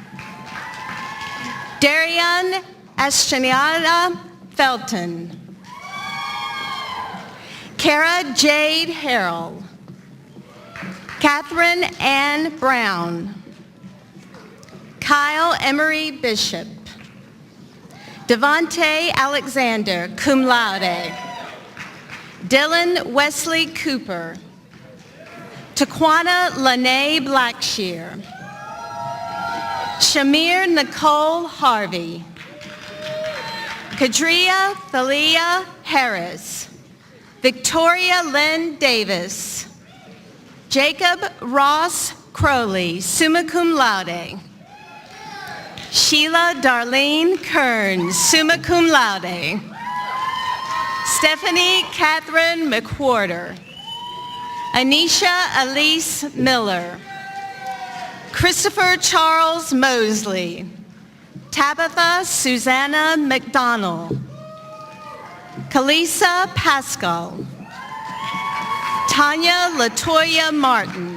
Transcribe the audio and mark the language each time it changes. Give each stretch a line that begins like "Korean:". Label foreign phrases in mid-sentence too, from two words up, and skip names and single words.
English: Darian Estraniada Felton. Kara Jade Harrell. Catherine Ann Brown. Kyle Emery Bishop. Devontae Alexander,
Latin: cum laude.
English: Dylan Wesley Cooper. Taquana Lene Blackshear. Shamir Nicole Harvey. Kadria Thalia Harris. Victoria Lynn Davis. Jacob Ross Crowley,
Latin: summa cum laude.
English: Sheila Darlene Kearns,
Latin: summa cum laude.
English: Stephanie Catherine McWhorter. Anisha Elise Miller. Christopher Charles Mosley. Tabitha Susanna McDonald. Kalisa Pascal. Tanya Latoya Martin.